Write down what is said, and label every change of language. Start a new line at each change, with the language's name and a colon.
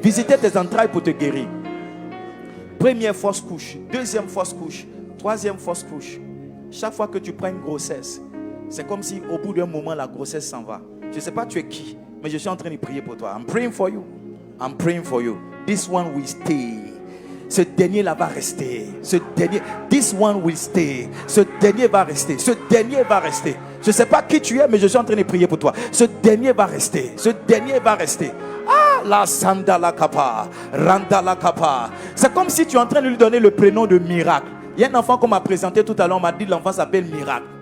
French: Visiter tes entrailles pour te guérir. Première fausse couche. Deuxième fausse couche. Troisième fausse couche. Chaque fois que tu prends une grossesse, c'est comme si au bout d'un moment la grossesse s'en va. Je ne sais pas tu es qui, mais je suis en train de prier pour toi.
English: I'm praying for you. I'm praying for you. This one will stay.
French: Ce dernier là va rester. Ce dernier,
English: this one will stay.
French: Ce dernier va rester. Ce dernier va rester. Je ne sais pas qui tu es, mais je suis en train de prier pour toi. Ce dernier va rester. Ce dernier va rester. Ah, la sandala kapa, randala kapa. C'est comme si tu es en train de lui donner le prénom de miracle. Il y a un enfant qu'on m'a présenté tout à l'heure, on m'a dit l'enfant s'appelle Miracle.